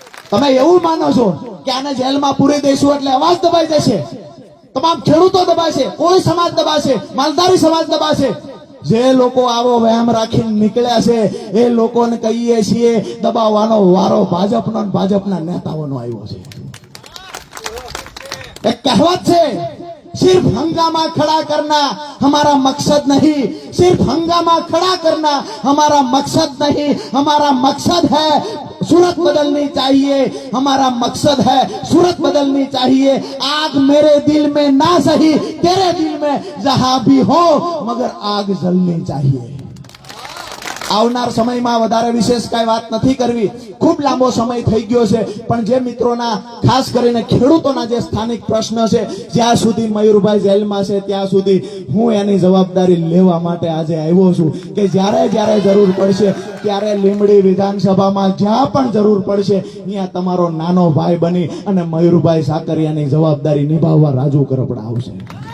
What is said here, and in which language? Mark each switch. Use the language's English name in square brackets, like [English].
[Gujarati] તમે એવું માનો છો કે આને જેલમાં પૂરી દઈશું એટલે અવાજ દબાઈ જશે? તમામ ખેડૂતો દબાશે, કોઈ સમાજ દબાશે, માલધારી સમાજ દબાશે. જે લોકો આવો વહેમ રાખીને નીકળ્યા છે એ લોકોને કહીએ છીએ દબાવવાનો વારો ભાજપનો અને ભાજપના નેતાઓનો આવ્યો છે. એક કહેવત છે, [Hindi] सिर्फ हंगामा खड़ा करना हमारा मकसद नहीं, सिर्फ हंगामा खड़ा करना हमारा मकसद नहीं, हमारा मकसद है सूरत बदलनी चाहिए, हमारा मकसद है सूरत बदलनी चाहिए. आग मेरे दिल में ना सही तेरे दिल में जहां भी हो मगर आग जलनी चाहिए. [Gujarati] આવનાર સમયમાં વધારે વિશેષ કઈ વાત નથી કરવી, ખૂબ લાંબો સમય થઈ ગયો છે. પણ જે મિત્રોના ખાસ કરીને ખેડૂતોના જે સ્થાનિક પ્રશ્ન છે, જ્યાં સુધી મયુરભાઈ જેલમાં છે ત્યાં સુધી હું એની જવાબદારી લેવા માટે આજે આવ્યો છું કે જ્યારે જ્યારે જરૂર પડશે ત્યારે લીંબડી વિધાનસભામાં જ્યાં પણ જરૂર પડશે ત્યાં તમારો નાનો ભાઈ બની અને મયુરભાઈ સાકરિયાની જવાબદારી નિભાવવા રાજુ કરપડા આવશે.